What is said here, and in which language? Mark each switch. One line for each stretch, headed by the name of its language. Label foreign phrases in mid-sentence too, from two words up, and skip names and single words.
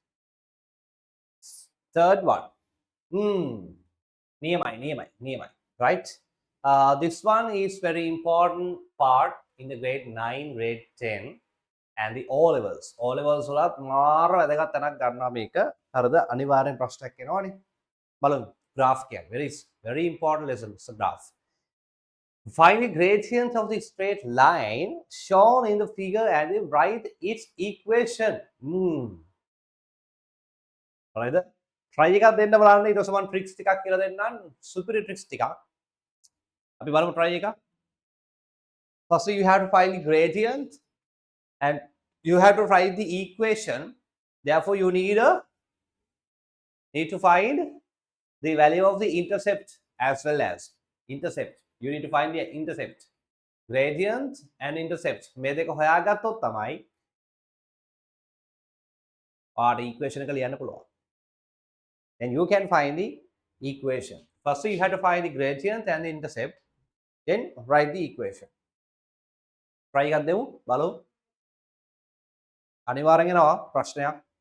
English: Third one. Niyamai. Right. This one is very important part in the grade 9, grade 10, and the O levels.
Sinhala: O levels වලත් මාර වැදගත් තැනක් ගන්නවා මේක. හරිද? අනිවාර්යෙන් ප්‍රශ්නයක් එනවනේ. බලමු.
English: Graph කියන්නේ very important lesson. It's a graph. Find the gradient of the straight line shown in the figure and write its equation.
Sinhala: හරිද? try එකක් දෙන්න බලන්න ඊට පස්සේ මම tricks ටිකක් කියලා දෙන්නම්.
English: super tricks
Sinhala: ටිකක්. අපි බලමු try එක.
English: First you have to find the gradient and you have to write the equation. Therefore you need to find the value of the intercept as well as intercept. You need to find the intercept. Gradient and intercept.
Sinhala: මේ දෙක හොයාගත්තොත් තමයි ඔයාට equation එක ලියන්න පුළුවන්.
English: Then you can find the equation. First you have to find the gradient and the intercept. Then write the equation.
Sinhala: Try එකක් දෙමු බලමු. අනිවාර්යෙන් එනවා ප්‍රශ්නයක්.